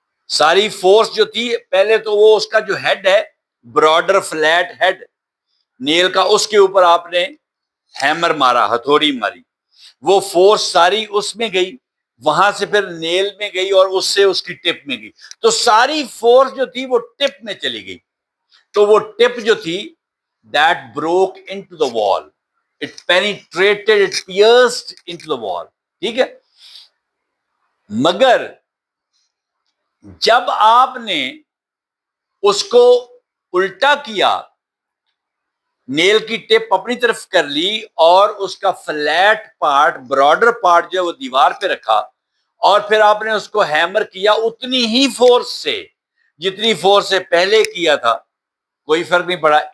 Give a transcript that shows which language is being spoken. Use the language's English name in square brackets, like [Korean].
[Urdu] ساری فورس جو تھی، پہلے تو وہ اس کا جو ہیڈ ہے براڈر فلیٹ ہیڈ نیل کا، اس کے اوپر آپ نے ہیمر مارا، ہتھوڑی ماری، وہ فورس ساری اس میں گئی، وہاں سے پھر نیل میں گئی اور اس سے اس کی ٹپ میں گئی. تو ساری فورس جو تھی وہ ٹپ میں چلی گئی. تو وہ ٹپ جو تھی [English] that broke into the wall, it penetrated, it pierced into the wall. [Urdu] ٹھیک ہے، مگر جب آپ نے اس کو الٹا کیا، نیل کی ٹپ اپنی طرف کر لی اور اس کا فلیٹ پارٹ، براڈر پارٹ جو ہے وہ دیوار پہ رکھا، اور پھر آپ نے اس کو ہیمر کیا اتنی ہی فورس سے جتنی فورس سے پہلے کیا تھا، کوئی فرق نہیں پڑا.